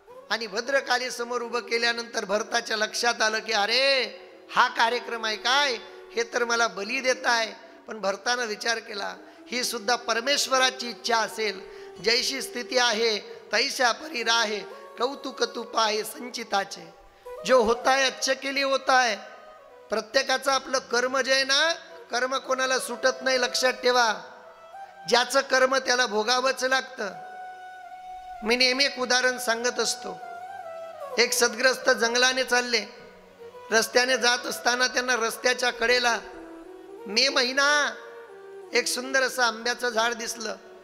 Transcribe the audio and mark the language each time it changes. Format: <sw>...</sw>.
<mr>आणि भद्रकाली समोर उभं केल्यानंतर भरताच्या लक्षात आलं की अरे हा कार्यक्रम आहे काय, हे तर मला बली देत आहे. पण भरतानं विचार केला ही सुद्धा परमेश्वराची इच्छा असेल. जैशी स्थिती आहे तैशा परी राहे, कौतुक तू पाहे संचिताचे.</mr> <hi>जो होता है अच्छे के लिए होता है.</hi> <mr>प्रत्येकाचं आपलं कर्म जे आहे ना, कर्म कोणाला सुटत नाही, लक्षात ठेवा. ज्याचं कर्म त्याला भोगावंच लागतं. मी नेहमी एक उदाहरण सांगत असतो. एक सद्ग्रस्त जंगलाने चालले, रस्त्याने जात असताना त्यांना रस्त्याच्या कडेला मे महिना एक सुंदर असं आंब्याचं झाड दिसलं.</mr>